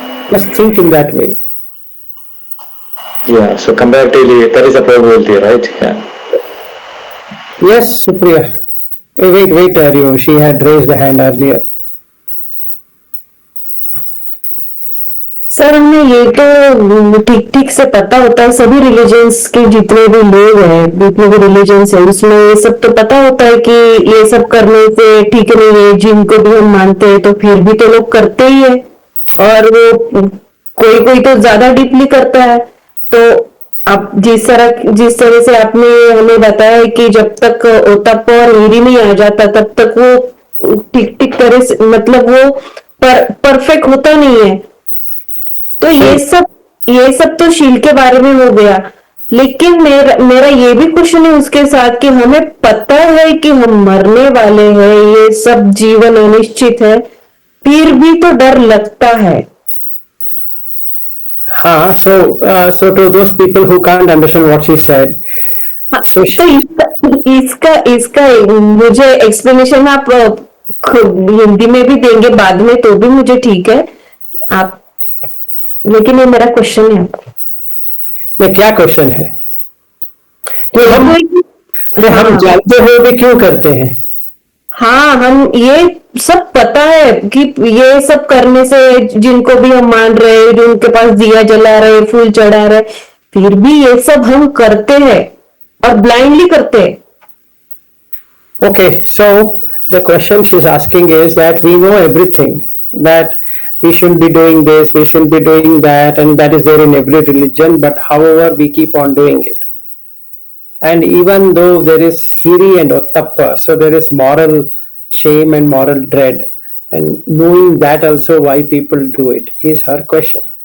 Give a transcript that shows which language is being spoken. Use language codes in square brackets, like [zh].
[en] Just think in that way. Yeah, so comparatively, that is a probability, right? Yeah. Yes, Supriya. Wait, Aryu. She had raised the hand earlier. [hi] Sir हमें ये तो ठीक ठीक से पता होता है सभी रिलीजन्स के जितने भी लोग हैं जितने भी रिलीजन्स हैं उसमें ये सब तो पता होता है कि ये सब करने से ठीक नहीं है जिनको भी हम मानते हैं तो फिर भी तो लोग करते ही है और वो कोई कोई तो ज्यादा डीपली करता है तो आप जिस तरह से आपने हमें बताया कि जब तक ओतप और हीरी नहीं आ जाता तब तक वो ठीक ठीक तरह से मतलब वो परफेक्ट होता नहीं है तो ये सब तो शील के बारे में हो गया लेकिन मेरा ये भी क्वेश्चन है उसके साथ कि हमें पता है कि हम मरने वाले हैं ये सब जीवन अनिश्चित है फिर भी तो डर लगता है [en] हाँ, so to those people who can't understand what she said, so [hi] तो इसका मुझे एक्सप्लेनेशन आप हिंदी में भी देंगे बाद में तो भी मुझे ठीक है आप लेकिन ये मेरा क्वेश्चन है ये क्या क्वेश्चन है? कि हम जानते हुए भी क्यों करते हैं? हाँ हम ये सब पता है कि ये सब करने से जिनको भी हम मान रहे हैं जिनके पास दिया जला रहे फूल चढ़ा रहे फिर भी ये सब हम करते हैं और ब्लाइंडली करते हैं [en] Okay, so the question she's asking is that we know everything, that we shouldn't be doing this, we shouldn't be doing that, and that is there in every religion, but however we keep on doing it. And even though there is hiri and ottappa, so there is moral shame and moral dread, and knowing that also why people do it is her question.